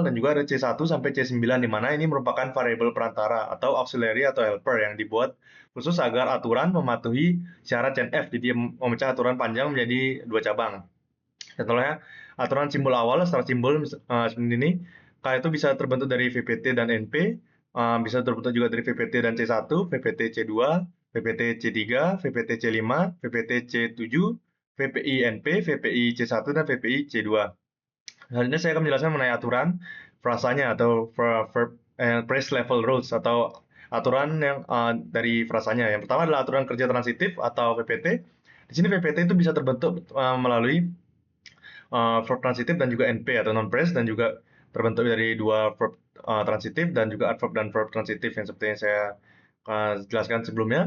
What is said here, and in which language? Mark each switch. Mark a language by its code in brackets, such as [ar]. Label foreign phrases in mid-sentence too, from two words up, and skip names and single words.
[id] Dan juga ada C1 sampai C9, di mana ini merupakan variabel perantara atau auxiliary atau helper yang dibuat khusus agar aturan mematuhi syarat CNF. Jadi memecah aturan panjang menjadi dua cabang. Contohnya, aturan simbol awal setelah simbol seperti ini, K itu bisa terbentuk dari VPT dan NP, bisa terbentuk juga dari VPT dan C1, VPT C2, VPT C3, VPT C5, VPT C7, VPI NP, VPI C1, dan VPI C2. Selanjutnya saya akan menjelaskan mengenai aturan frasanya atau [en] phrase level rules [id] atau aturan yang dari frasanya. Yang pertama adalah aturan kerja transitif atau VPT. Di sini VPT itu bisa terbentuk melalui verb transitif dan juga NP atau [en] non phrase, [id] dan juga terbentuk dari dua verb transitif dan juga adverb dan verb transitif yang seperti yang saya jelaskan sebelumnya.